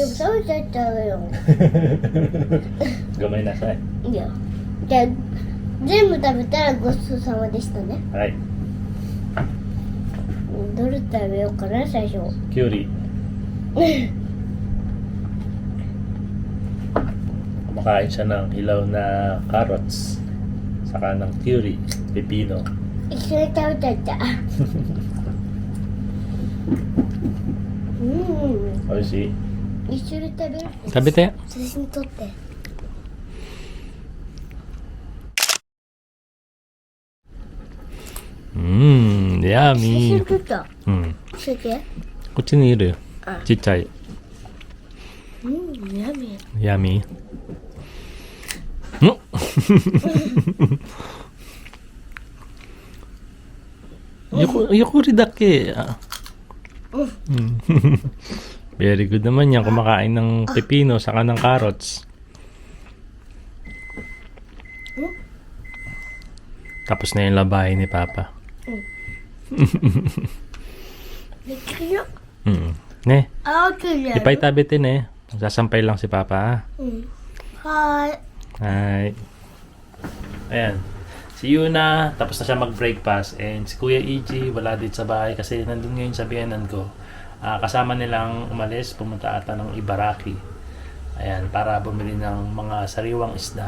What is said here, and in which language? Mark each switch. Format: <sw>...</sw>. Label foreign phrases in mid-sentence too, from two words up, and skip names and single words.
<ja>食べちゃったわよ。ごめんなさい。いや。じゃあ、全部食べたらごちそうさまでしたね。はい。どれ食べようかな、最初。</ja> <tl>きゅうり。Kumakain siya ng hilaw na carrots. Saka ng curry, pepino.</tl> <ja>一緒に食べちゃった。美味しい。一緒に食べる。食べて。写真撮って。ヤ写ミ真撮った。ー。教えて。こっちにいるよ。あ、ちっちゃい。やめ。ヤミー。ゆっくりだけ.</ja> <en>Very good</en> <tl>naman yan. Kumakain ng pepino saka ng carrots. Tapos na yung labahin ni Papa.</tl> <ja>できる。 Ne, あ、きれい。</ja> <tl>ipay tabitin eh. Sasampay lang si Papa.</tl> <ja>はーい。</ja> <tl>Hi. Ayan. Si Yuna, tapos na siya mag-breakfast. And si Kuya EG, wala dito sa bahay kasi nandun ngayon sa biyanan ko. Kasama nilang umalis, pumunta ata ng Ibaraki. Ayan, para bumili ng mga sariwang isda.</tl>